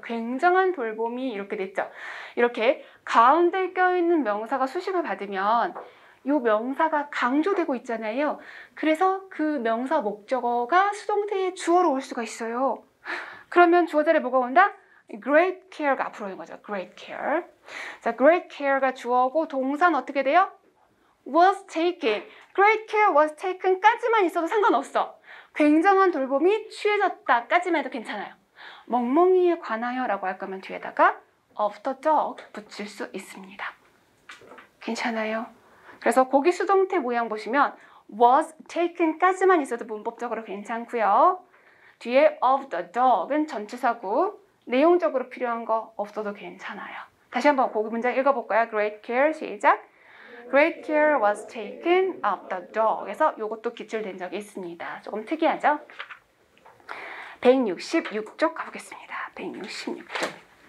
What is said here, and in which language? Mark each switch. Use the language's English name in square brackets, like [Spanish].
[Korean] 굉장한 돌봄이 이렇게 됐죠. 이렇게 가운데 껴있는 명사가 수식을 받으면 이 명사가 강조되고 있잖아요. 그래서 그 명사 목적어가 수동태의 주어로 올 수가 있어요. 그러면 주어 자리에 뭐가 온다? great care가 앞으로 오는 거죠. [English] great care. [Korean] 자, great care가 주어고 동사는 어떻게 돼요? [English] was taken. great care was taken까지만 [Korean] 있어도 상관없어. 굉장한 돌봄이 취해졌다 까지만 해도 괜찮아요. 멍멍이에 관하여 라고 할 거면 뒤에다가 of the dog 붙일 수 있습니다. 괜찮아요? 그래서 거기 수동태 모양 보시면 was taken 까지만 있어도 문법적으로 괜찮고요. 뒤에 of the dog은 전치사고 내용적으로 필요한 거 없어도 괜찮아요. 다시 한번 거기 문장 읽어볼까요? [English] great care [Korean] 시작. [English] Great care was taken of the dog. [Korean] 그래서 이것도 기출된 적이 있습니다. 조금 특이하죠? 166쪽 가보겠습니다. 166쪽.